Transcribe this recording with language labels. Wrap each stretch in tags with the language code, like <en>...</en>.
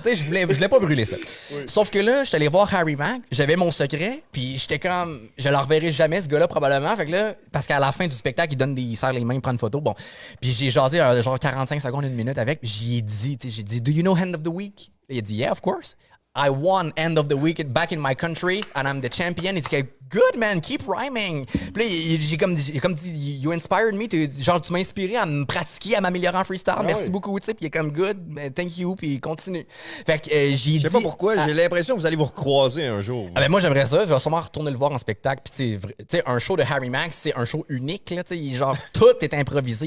<fr>Tu sais, je voulais pas brûler ça. Sauf que là, j'étais allé voir Harry Mack, j'avais mon secret, puis j'étais comme, je le reverrai jamais, ce gars-là, probablement. Fait que là, parce qu'à la fin du spectacle, il serre les mains, il prend une photo. Bon. Puis j'ai jasé genre 45 secondes, une minute avec, puis j'y ai dit, tu sais, j'ai dit,</fr> <en>do you know End of the Week?</en> <fr>Il a dit,</fr> <en>yeah, of course. I won End of the Week back in my country and I'm the champion.</en> <fr>Il dit,</fr> <en>good man, keep rhyming.</en> <fr>Puis là, j'ai comme dit,</fr> <en>you inspired me,</en> <fr>genre tu m'as inspiré à me pratiquer, à m'améliorer en freestyle. Merci oui. beaucoup, tu sais. Puis il est comme</fr> <en>good, thank you,</en> <fr>puis continue. Fait que j'ai dit. Je sais pas pourquoi, j'ai l'impression que vous allez vous recroiser un jour. Ah ben moi j'aimerais ça, je vais sûrement retourner le voir en spectacle. Puis tu sais, un show de Harry Mack, c'est un show unique là, tu sais, genre tout est improvisé.</fr>